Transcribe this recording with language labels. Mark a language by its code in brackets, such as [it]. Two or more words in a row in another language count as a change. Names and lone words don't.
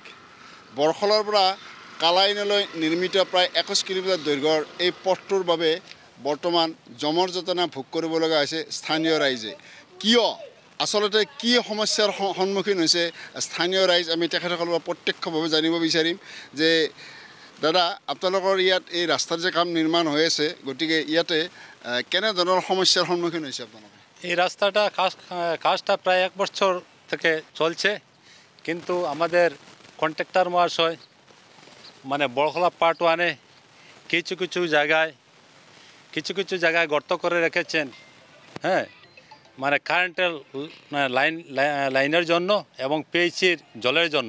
[as] বৰখলাৰ পৰা কালাইনলৈ নিৰ্মিত প্ৰায় 21 কিলোমিটাৰ দৈৰ্ঘ্যৰ এই পথটোৰ বাবে বৰ্তমান জমৰ যাতনা ভোগ কৰিব লগা হৈছে স্থানীয় ৰাইজে। কিয় আচলতে কি সমস্যাৰ সন্মুখীন হৈছে স্থানীয় ৰাইজ, আমি তেখেতসকলৰ পৰা প্ৰত্যক্ষভাৱে জানিব বিচাৰিম যে দাদা, আপোনালোকৰ ইয়াত এই ৰাস্তাৰ যে কাম নিৰ্মাণ হৈ আছে, গতিকে ইয়াতে কেনেধৰণৰ সমস্যাৰ সন্মুখীন হৈছে আপোনালোকে? [bn] এই রাস্তাটা কাজটা প্রায় 1 বছর থেকে চলছে, কিন্তু আমাদের কন্ট্রাক্টর মহাশয় মানে বরখলা পার্ট 1-এ কিছু কিছু জায়গায় গর্ত করে রেখেছেন। হ্যাঁ, মানে কারেন্টের লাইনের জন্য এবং পিএইচির জলের জন্য।